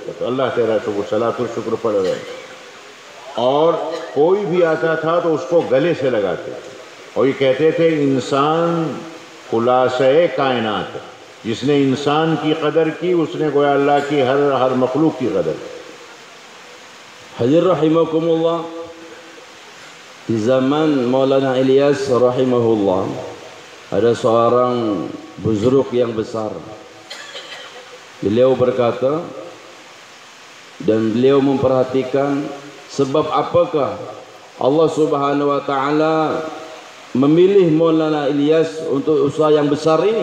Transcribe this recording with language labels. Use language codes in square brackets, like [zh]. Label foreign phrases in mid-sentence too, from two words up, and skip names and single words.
[hi] तो अल्लाह तेरा शुक्र, [ar] صلاة الشكر [hi] पढ़ रहे। और कोई भी आता था तो उसको गले से लगाते थे और ये कहते थे इंसान खुलासे कायनात, जिसने इंसान की कदर की उसने गोया अल्लाह की हर मखलूक की कदर की। [id] Hadir rahimakumullah, di zaman Maulana Ilyas rahimahullah ada seorang buzuruk yang besar. Beliau berkata dan beliau memperhatikan sebab apakah Allah [ar] سبحانه وتعالى [id] memilih Maulana Ilyas untuk usaha yang besar ini.